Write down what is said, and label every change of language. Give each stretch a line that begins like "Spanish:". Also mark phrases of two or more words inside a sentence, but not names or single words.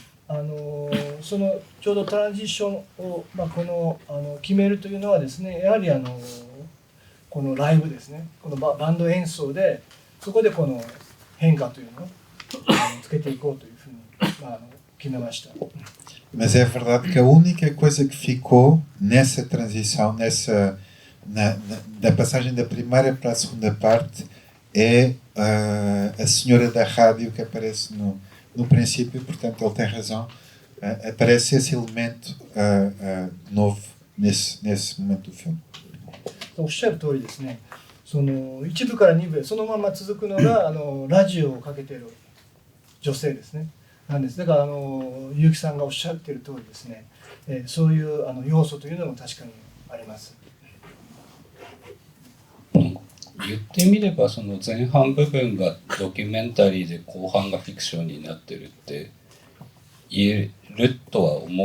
Japanese: ちょうどトランジッションを、決めるというのはですね、やはりこのライブですね、このバンド演奏でそこでこの変化というのをつけていこうというふうに、決めました。
Portuguese: Mas é verdade que a única coisa que ficou nessa transição, da passagem da primeira para a segunda parte, é a senhora da rádio que aparece no princípio, portanto ele tem razão. Aparece esse elemento novo nesse momento do filme.
Japanese: おっしゃる通りですね。その1部から2部へそのまま続くのがラジオをかけている女性ですね。なんです。だから結城さんがおっしゃっている通りですね。そういう要素というのも確かにあります。言ってみればその前半部分がドキュメンタリーで後半がフィクションになってるって言えるとは思